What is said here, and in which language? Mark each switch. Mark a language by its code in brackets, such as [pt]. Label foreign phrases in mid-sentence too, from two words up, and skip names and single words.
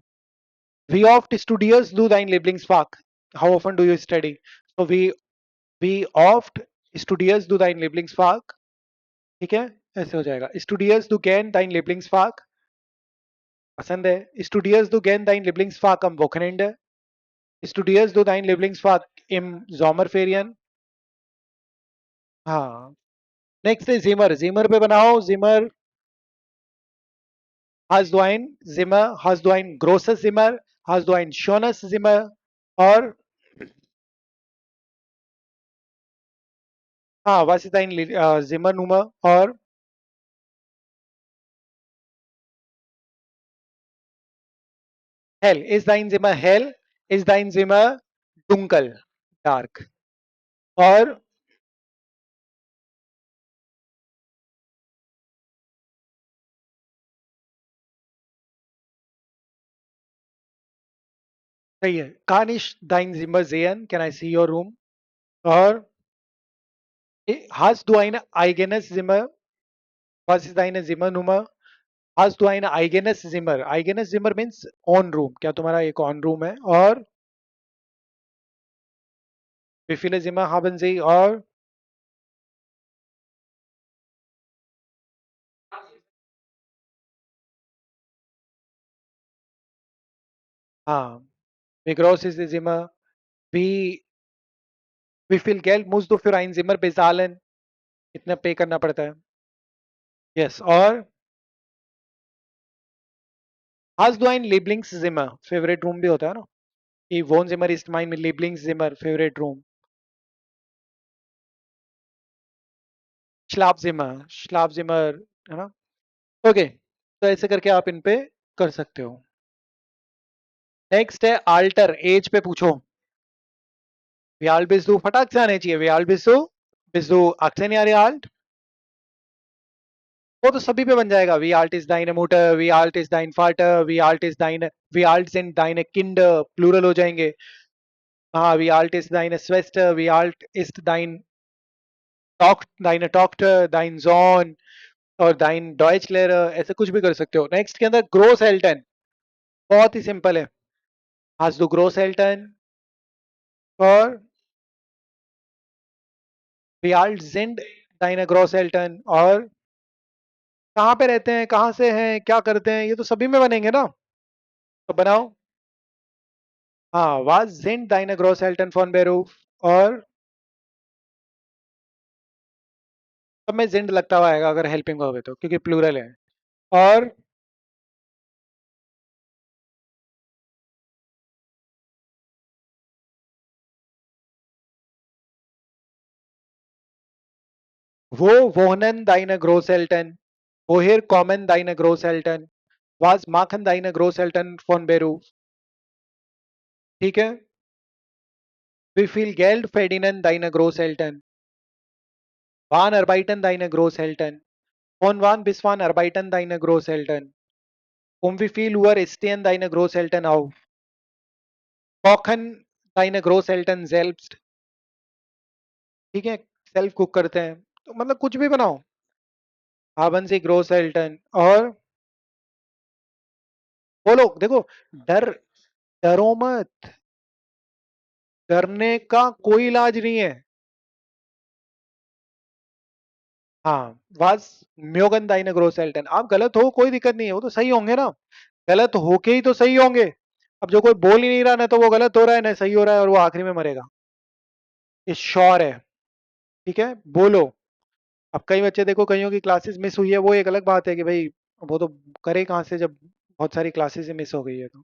[de] Wie oft studierst du dein Lieblingsfach. [en] How often do you study? [de] तो Wie oft studierst du dein Lieblingsfach. [hi] ठीक है. ऐसे हो जाएगा. [de] Studierst du gern dein Lieblingsfach. [hi] पसंद है. [de] Studierst du gern dein Lieblingsfach am Wochenende. Studierst du dein Lieblingsfach im Sommerferien? [hi] हाँ. नेक्स्ट है जिमर. जिमर पे बनाओ. जिमर. [de] hast du ein Zimmer? Hast du ein großes Zimmer? Hast du ein schönes Zimmer? [hi] और हाँ, [de] was ist dein Zimmernummer? [hi] और hell. [de] Ist dein Zimmer hell? Ist dein Zimmer dunkel? [en] Dark. [hi] और सही है. [de] Kann ich dein Zimmer sehen? [en] Can I see your room? [de] और hast du ein eigenes Zimmer? Was ist deine Zimmernummer? Hast du ein eigenes Zimmer? Eigenes Zimmer [en] means own room. [hi] क्या तुम्हारा एक [en] own room [hi] है? [de] और wie viele Zimmer haben Sie? [hi] और हाँ, [de] wie groß ist die Zimmer? Wie wie viel Geld musst du für ein Zimmer bezahlen? [hi] कितना पे करना पड़ता है? Yes. [de] और hast du ein Lieblingszimmer? [en] Favorite room [hi] भी होता है ना. [de] कि Wohnzimmer ist mein Lieblingszimmer. [en] Favorite room. Schlafzimmer. [hi] Schlafzimmer है ना. ओके. तो ऐसे करके आप इन पे कर सकते हो. नेक्स्ट है alter. एज पे पूछो. [de] Wie alt bist du? [hi] फटाक से आने चाहिए. [de] Wie alt bist du? Bist du 18 Jahre alt? [hi] वो तो सभी पे बन जाएगा. [de] Wie alt ist deine Mutter? Wie alt ist dein Vater? Wie alt sind deine Kinder? [hi] Plural हो जाएंगे. हाँ, [de] wie alt ist deine Schwester? Wie alt ist deine Tochter? Dein Sohn? और dein Deutschlehrer? [hi] ऐसे कुछ भी कर सकते हो. नेक्स्ट के अंदर ग्रोस एल्टन. बहुत ही सिंपल है. [de] Hast du Großeltern? और wie alt sind deine Großeltern? [hi] और कहाँ पे रहते हैं, कहाँ से हैं, क्या करते हैं, ये तो सभी में बनेंगे ना. तो बनाओ. हाँ, [de] was sind deine Großeltern von Beruf? [hi] और सब में sind लगता हुआ आएगा अगर [en] helping verb [hi] है तो, क्योंकि प्लूरल है. [de] और wo wohnen deine Großeltern? Woher kommen deine Großeltern? Was machen deine Großeltern von Beruf? [hi] ठीक है. [de] Wie viel Geld verdienen deine Großeltern? Wann arbeiten deine Großeltern? Von wann bis wann arbeiten deine Großeltern? Wie viel Uhr stehen deine Großeltern auf? Kochen deine Großeltern selbst? [hi] ठीक है. [en] self cook [hi] करते हैं. तो मतलब कुछ भी बनाओ. [de] haben sie Großeltern? [hi] और बोलो. देखो, डर डरो मत. डरने का कोई इलाज नहीं है. हाँ, [de] was mögen deine Großeltern? [hi] आप गलत हो कोई दिक्कत नहीं है, वो तो सही होंगे ना. गलत होके ही तो सही होंगे. अब जो कोई बोल ही नहीं रहा, ना तो वो गलत हो रहा है ना सही हो रहा है, और वो आखिरी में मरेगा. ये श्योर है. ठीक है, बोलो. अब कई बच्चे देखो, कईयों की क्लासेस मिस हुई है, वो एक अलग बात है कि भाई वो तो करे कहाँ से जब बहुत सारी क्लासेस मिस हो गई है तो.